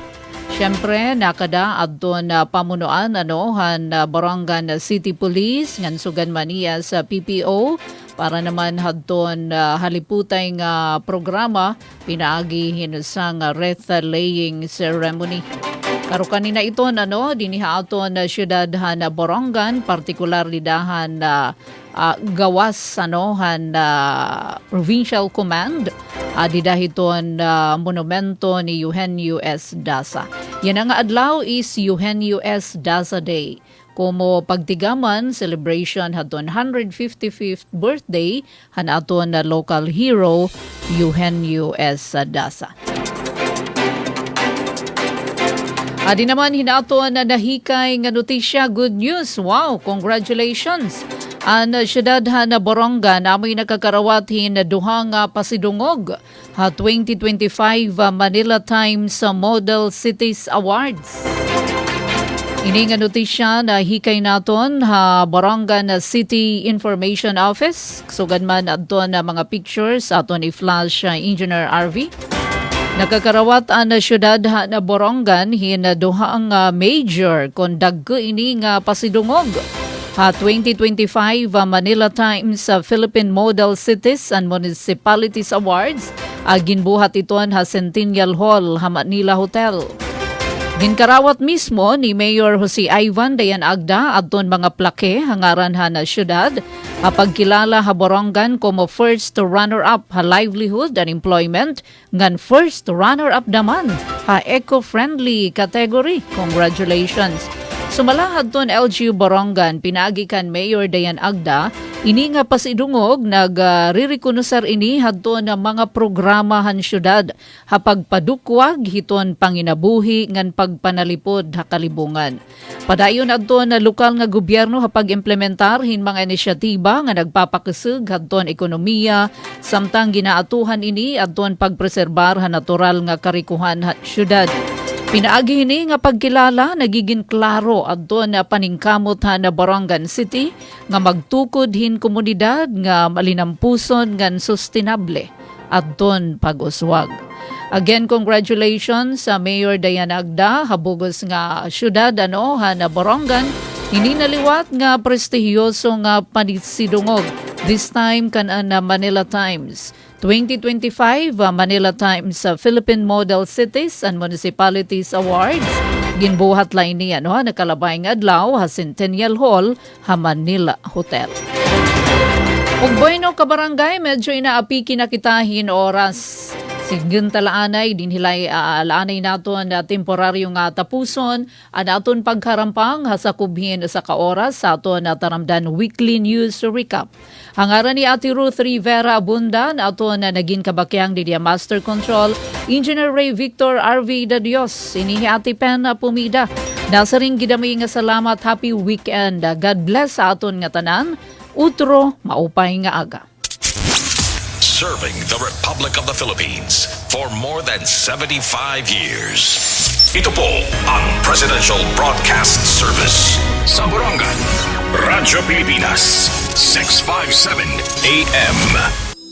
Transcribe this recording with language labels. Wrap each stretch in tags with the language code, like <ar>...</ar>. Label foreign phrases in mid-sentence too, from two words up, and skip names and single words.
<war>Siyempre, nakada adton pamunuan han Borongan City Police ngan sugan maniya sa PPO para naman hadton haliputay nga programa pinaagi hinusang</war> <en>wreath laying ceremony.</en> <war>Karo kanina ito diniha aton syudad han Borongan, partikular lidahan gawas han Provincial Command didahiton monumento ni Eugenio S. Daza. Yan ang adlaw is Eugenio S. Daza Day. Como pagtigaman celebration hadton 155th birthday han aton local hero Eugenio S. Daza. Adi naman hinaton na nahikay nga notisya,</war> <en>good news. Wow, congratulations.</en> <war>Ang syudad na Borongan amoy nakakarawatin na duha nga pasidungog 2025 Manila Times Model Cities Awards. Ini nga notisya na hikay naton ha Barangan City Information Office. Sugad man adton na mga pictures aton i-flash Engineer RV. Nakakarawat ang syudad na Borongan hinaduha ang major kung dagko ini nga pasidungog. Ha 2025 Manila Times Philippine Model Cities and Municipalities Awards ginbuhat iton ha Centennial Hall ha Manila Hotel. Ginkarawat mismo ni Mayor Jose Ivan Dayan Agda adton mga plake hangaran ha na syudad pagkilala ha Borongan como</war> <en>first runner-up</en> <war>ha</war> <en>livelihood and employment</en> <war>ngan</war> <en>first runner-up</en> <war>naman ha</war> <en>eco-friendly category. Congratulations!</en> <war>Sumalahad ton LGU Borongan pinagikan Mayor Dayan Agda ini nga pasidungog nagririkonosar ini hadton na mga programahan syudad hapagpadukwag hiton panginabuhi ngan pagpanalipod ha kalibungan. Padayon adton na lokal nga gobyerno hapag-implementar hin mga inisyatiba nga nagpapakasug hadton ekonomiya samtang ginaatuhan ini adton pagpreserbar ha natural nga karikuhan ha syudad. Pinaagi ini nga pagkilala nagiging klaro adto na paningkamot ha na Borongan City nga magtukod hin komunidad nga malinampuson ngan sustainable adton pag-uswag. Again, congratulations sa Mayor Dayan Agda habugos nga syudad ha na Borongan hindi naliwat nga prestihiyoso nga panisidungog.</war> <en>This time kan na Manila Times 2025 Manila Times Philippine Model Cities and Municipalities Awards.</en> <war>Ginbuhat lain niya nakalabay nga adlaw ha Centennial Hall ha Manila Hotel. Ug bueno kabarangay, medyo inaapiki na kitahin oras. Sigun talaanay din hilay alaanay naton na temporaryo nga tapuson ang aton pagkarampang sa kubhin sa kaoras sa aton na taramdan</war> <en>weekly news recap.</en> <war>Hangaran ni Ate Ruth Rivera Abunda na aton na naging kabakyang di</war> <en>Master Control Engineer</en> <war>Ray Victor RV da Dios. Inihi Ate Pen Pumida. Nasa ring gidamay nga salamat,</war> <en>happy weekend. God bless</en> <war>sa aton nga tanan. Utro maupay nga aga.</war> <en>Serving the Republic of the Philippines for more than 75 years.</en> <tl>Ito po ang Presidential Broadcast Service sa Borongan, Radyo Pilipinas, 657 AM.</tl>